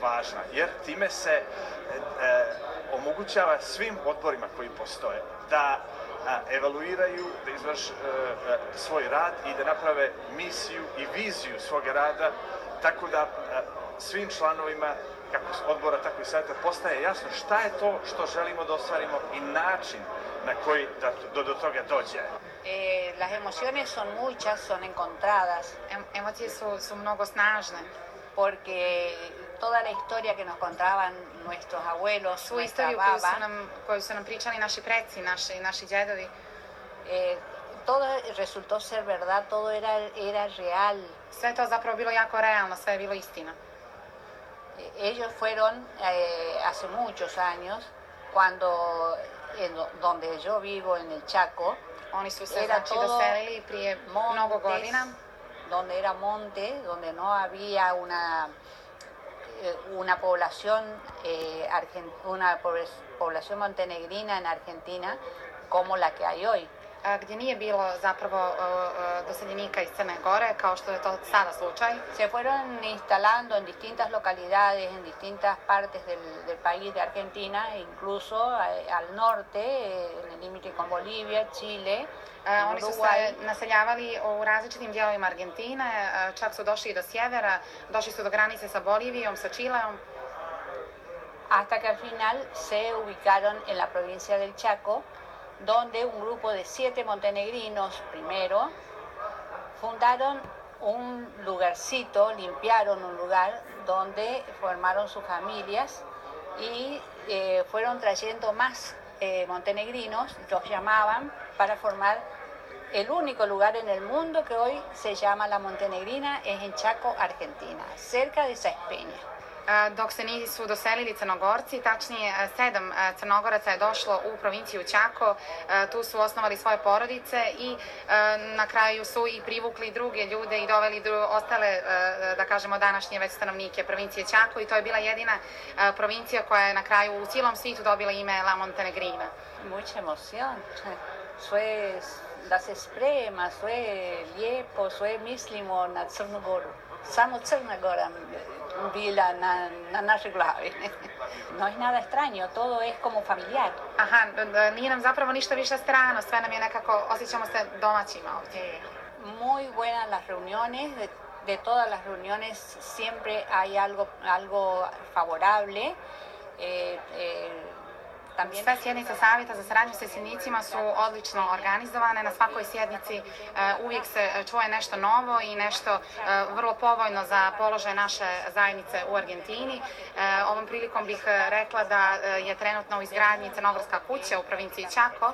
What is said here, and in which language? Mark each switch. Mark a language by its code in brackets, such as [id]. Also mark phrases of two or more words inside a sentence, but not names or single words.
[sr] važna, jer time se omogućava svim odborima koji postoje da evaluiraju, da izvrše svoj rad i da naprave misiju i viziju svoga rada, tako da svim članovima kako odbora, tako i savjeta postaje jasno šta je to što želimo da ostvarimo i način na koji do toga dođe. [es] Las emociones son muchas, son encontradas. [sr] Emocije su mnogo snažne. [es] Porque toda la historia que nos contaban nuestros abuelos, [sr] svu istoriju koju su nam pričali naši preci, naši djedovi, [es] todo resultó ser verdad, todo era real. [sr] Sve to zapravo bilo jako realno, sve je bilo istina. [es] Ellos fueron hace muchos años, donde yo vivo en el Chaco, [sr] oni su se znači doselili prije mnogo godina, [es] donde era monte, donde no había una población población montenegrina en Argentina como la que hay hoy. [sr] Gdje nije bilo zapravo doseljenika iz Crne Gore, kao što je to sada slučaj. [es] Se fueron instalando en distintas localidades, en distintas partes del país de Argentina, incluso al norte, en el límite con Bolivia, Chile, [sr] Oni su se naseljavali u različitim dijelovima Argentine, čak su došli do sjevera, došli su do granice sa Bolivijom, sa Čileom. [es] Hasta que al final se ubicaron en la provincia del Chaco, donde un grupo de 7 montenegrinos primero fundaron un lugarcito, limpiaron un lugar donde formaron sus familias y fueron trayendo más montenegrinos, los llamaban para formar el único lugar en el mundo que hoy se llama La Montenegrina, es en Chaco, Argentina, cerca de Saizpeña. [sr] Dok se nisu doselili Crnogorci, tačnije 7 Crnogoraca je došlo u provinciju Čako, tu su osnovali svoje porodice i na kraju su i privukli druge ljude i doveli ostale, da kažemo, današnje već stanovnike provincije Čako i to je bila jedina provincija koja je na kraju u cijelom svijetu dobila ime La Montenegrina. [es] Mucha emoción, [sr] sve da se sprema, sve lijepo, sve mislimo na Crnu Goru. Samo Crna Gora bila na našoj glavi. [es] No es nada extraño, todo es como familiar. [sr] Aha, nije nam zapravo ništa više strano, sve nam je nekako, osjećamo se domaćima ovdje. [es] Muy buenas las reuniones, de todas las reuniones siempre hay algo favorable. [sr] Sve sjednice Savjeta za saradnju s iseljenicima su odlično organizovane. Na svakoj sjednici uvijek se čuje nešto novo i nešto vrlo povoljno za položaj naše zajednice u Argentini. Ovom prilikom bih rekla da je trenutno u izgradnji Crnogorska kuća u provinciji Chaco.